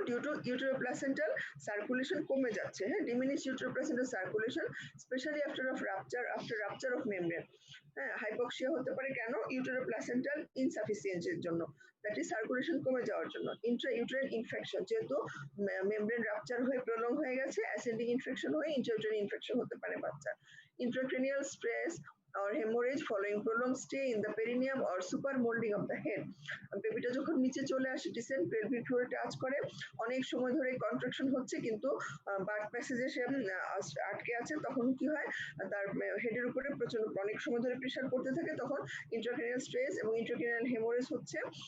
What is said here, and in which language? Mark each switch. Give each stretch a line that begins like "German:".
English: due to uteroplacental circulation
Bangla: কমে যাচ্ছে। হ্যাঁ,
English: Diminish uteroplacental circulation specially after rupture of membrane.
Bangla: হ্যাঁ, হাইপক্সিয়া হতে পারে কেন? ইউটেরোপ্লাসেন্টাল ইনসাফিসিয়েন্সির জন্য, দ্যাট ইজ সার্কুলেশন কমে যাওয়ার জন্য। ইন্ট্রা-ইউটেরাইন ইনফেকশন, যেহেতু মেমব্রেন রাপচার হয়ে প্রলং হয়ে গেছে, অ্যাসেন্ডিং ইনফেকশন হয়ে ইন্ট্রা-ইউটেরাইন ইনফেকশন হতে পারে বাচ্চা।
English: Intracranial stress or hemorrhage following prolonged stay in the perineum or super molding of the head.
Bangla: বেবিটা যখন নিচে চলে আসে, ডিসেন্ট পেলভিক ফ্লোরে টাচ করে, অনেক সময় ধরে কন্ট্রাকশন হচ্ছে কিন্তু বার্থ প্যাসেজে সে আটকে আছে, তখন কি হয়? তার হেডের উপরে প্রচন্ড অনেক সময় ধরে প্রেশার পড়তে থাকে, তখন ইন্ট্রাক্রেনিয়াল স্ট্রেস এবং ইন্ট্রাক্রেনিয়াল হেমোরেজ হচ্ছে।